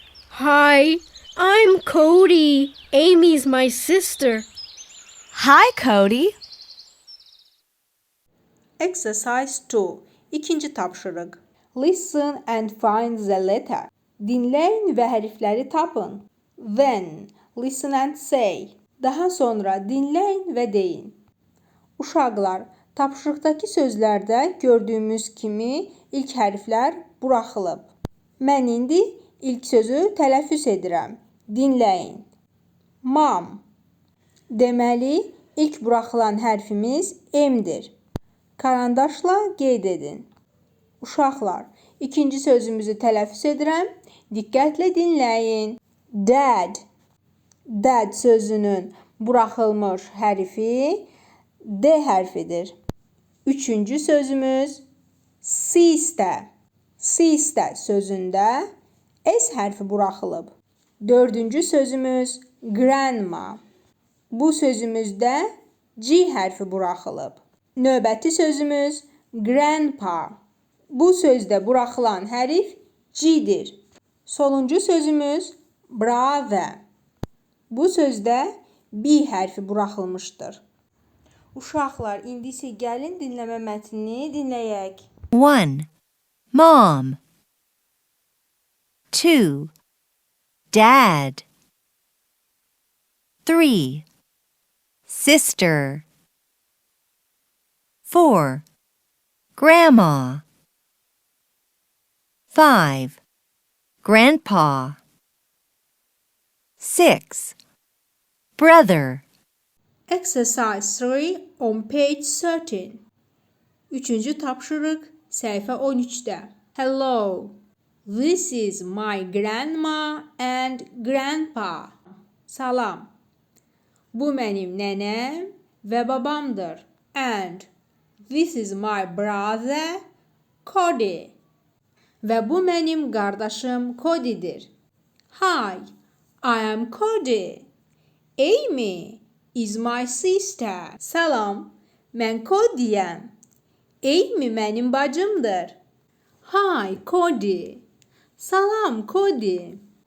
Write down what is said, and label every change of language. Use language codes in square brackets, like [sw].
[en] Hi, I'm Cody. Amy's my sister. Hi, Cody. Exercise 2. [az] İkinci tapşırıq. [en] Listen and find the letter. [az] Dinləyin və hərfləri tapın. [en] Then, listen and say. [az] Daha sonra dinləyin və deyin. Uşaqlar, tapşırıqdakı sözlərdə gördüyümüz kimi ilk hərflər buraxılıb. Mən indi ilk sözü tələffüz edirəm. Dinləyin. [en] Mom. [az] Deməli, ilk buraxılan hərfimiz M-dir. Karandaşla qeyd edin. Uşaqlar, ikinci sözümüzü tələffüz edirəm. Diqqətlə dinləyin. Dad. Dad sözünün buraxılmış hərfi D hərfidir. Üçüncü sözümüz sister. Sister sözündə S hərfi buraxılıb. Dördüncü sözümüz grandma. Bu sözümüzdə G hərfi buraxılıb. Növbəti sözümüz grandpa. Bu sözdə buraxılan hərf G-dir. Sonuncu sözümüz brother. Bu sözdə B hərfi buraxılmışdır. Uşaqlar, indi isə gəlin dinləmə mətnini dinləyək. [en] 1. Mom. 2. Dad. 3. Sister. 4. Grandma. 5. Grandpa. 6. Brother. Exercise 3 on page 13. [az] Üçüncü tapşırıq, səhifə 13-də. [en] Hello, this is my grandma and grandpa. [az] Salam, bu mənim nənəm və babamdır. [en] And this is my brother, Cody. [az] Və bu mənim qardaşım Cody'dir. [en] Hi, I am Cody. Amy is my sister. [az] Salam, mən Cody'yəm. Amy mənim bacımdır. [en] Hi, Cody. [az] Salam, Cody.